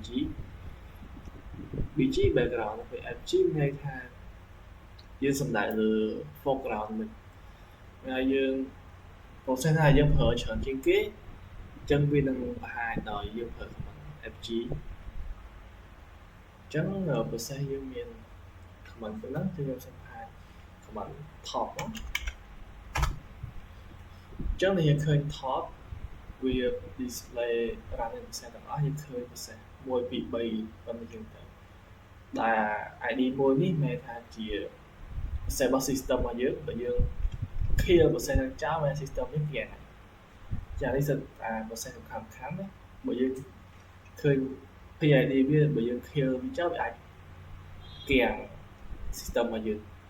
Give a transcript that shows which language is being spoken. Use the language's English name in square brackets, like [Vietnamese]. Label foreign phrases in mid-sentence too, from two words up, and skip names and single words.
[English] BG background [Khmer] ពេល FG មានន័យថាយើងសំដៅលើ foreground វិញហើយយើង process ណាយើងប្រើច្រើនជាងគេអញ្ចឹងវានឹងបង្ហាញដោយយើងប្រើ command FG អញ្ចឹង process យើងមាន command ប៉ុណ្ណឹងគឺខ្ញុំសូមបង្ហាញ command top អ ញ្ចឹងយើងឃើញ top វា [English] display running process [Khmer] ទាំងអស់យើងឃើញ process 1 2 3ប៉ុណ្ណឹងចឹងទៅដែល ID មួយនេះមានថាជា process របស់ system របស់យើងបើយើង [English] clear process [Khmer] នឹងចោលហើយ system នេះវាចានេះសិតថា process សំខាន់ណាបើយើងឃើញ PID វាបើយើង clear វាចោលវាអាចគាំង system របស់យើង